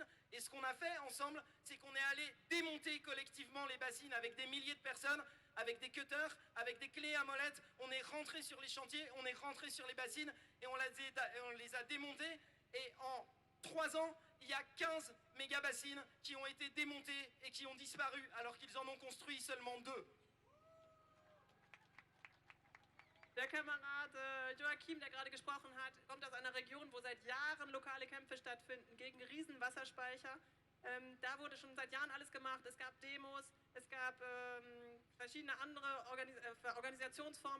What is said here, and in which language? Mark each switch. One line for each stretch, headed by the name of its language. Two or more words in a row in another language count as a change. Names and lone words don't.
French: Et ce qu'on a fait ensemble, c'est qu'on est allé démonter collectivement les bassines avec des milliers de personnes, avec des cutters, avec des clés à molette. On est rentré sur les chantiers, on est rentré sur les bassines et on les a démontées. Et en 3 ans, il y a 15 méga-bassines qui ont été démontées et qui ont disparu alors qu'ils en ont construit seulement 2.
German: Der Kamerad Joachim, der gerade gesprochen hat, kommt aus einer Region, wo seit Jahren lokale Kämpfe stattfinden gegen Riesenwasserspeicher. Da wurde schon seit Jahren alles gemacht. Es gab Demos, es gab verschiedene andere Organisationsformen.